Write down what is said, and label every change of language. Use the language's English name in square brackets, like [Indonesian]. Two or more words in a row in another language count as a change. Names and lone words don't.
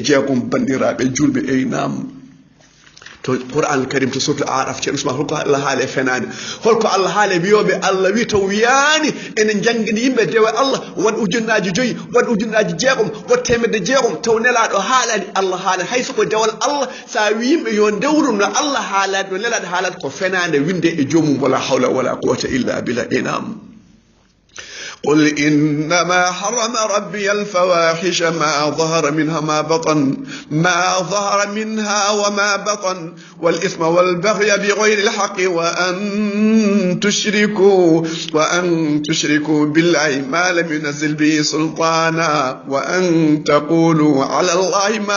[Fula] jeegom bandiraɓe julɓe eynam to qur'an karim to surtout araf ceerno ousmane holko allah haali e fenade holko allah haali e wiyoɓe allah wi to wiyani enen jangguini yimɓe dewe allah waɗ ujunnaji 5 waɗ ujunnaji 6 waɗ temedde 6 taw nelaɗo haalani allah haalani hayso ko dewal allah sa wi yimɓe yo dewrum no allah haalani no nelaɗo haalata ko fenade winde e joomum [Arabic] ولا حول ولا قوة إلا بالله [Fula] enam [Arabic] قل إنما حرم ربي الفواحش ما ظهر منها وما بطن والإثم والبغي بغير الحق وأن تشركوا بالله ما لم ينزل به سلطانا وأن تقولوا على الله